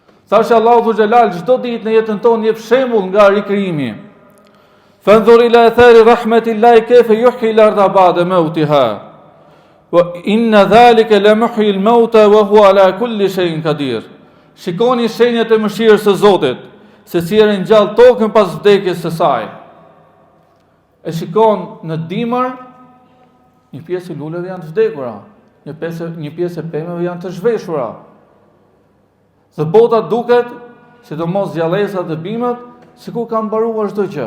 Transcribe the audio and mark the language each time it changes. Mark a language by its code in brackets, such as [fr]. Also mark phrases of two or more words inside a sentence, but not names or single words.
[sq] Thashë Allahu Xhelal çdo ditë në jetën tonë jep shembull nga rikrijimi. [ar] فَانظُرْ إِلَىٰ آثَارِ رَحْمَتِ اللَّهِ كَيْفَ يُحْيِي الْأَرْضَ بَعْدَ مَوْتِهَا. وَإِنَّ ذَٰلِكَ لَمُحْيِي الْمَوْتَىٰ وَهُوَ عَلَىٰ كُلِّ شَيْءٍ قَدِيرٌ. [sq] Shikoni shenjat e mëshirës së Zotit, se si e ringjall tokën pas vdekjes së saj. E shikon në dimër, një pjesë e luleve janë të vdekura, një pjesë e pemëve janë të zhveshura. Dhe bota duket, sidomos zjallesat dhe bimët, sikur kanë mbaruar çdo gjë.